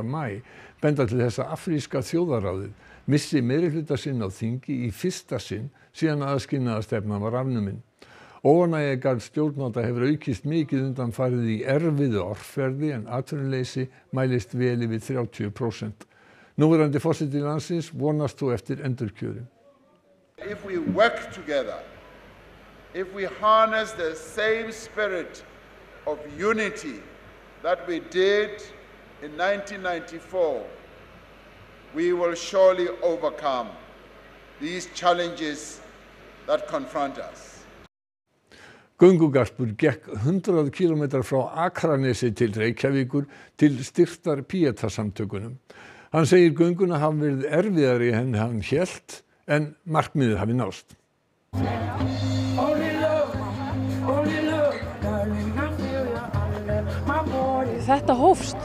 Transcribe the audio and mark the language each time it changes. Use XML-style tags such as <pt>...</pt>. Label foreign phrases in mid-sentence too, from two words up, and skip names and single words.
<is>maí, benda til þess að afríska þjóðaráðið missi meirihluta sinn á þingi í fyrsta sinn síðan aðskilnaðarstefnan var afnumin. Óánægja garð stjórnvalda hefur aukist mikið undanfarið í erfiðu árferði en atvinnuleysi mælist vel yfir 30%. Núverandi forseti landsins vonast þó eftir endurkjöri.</is> <en>If we work together, if we harness the same spirit of unity that we did in 1994, we will surely overcome these challenges that confront us.</en> <is>Göngugarpur gekk 100 km frá Akranesi til Reykjavíkur til styrktar Pieta-samtökunum. Hann segir gönguna hafi verið erfiðari en hann hélt en markmiðið hafi nást. Þetta hófst?</is>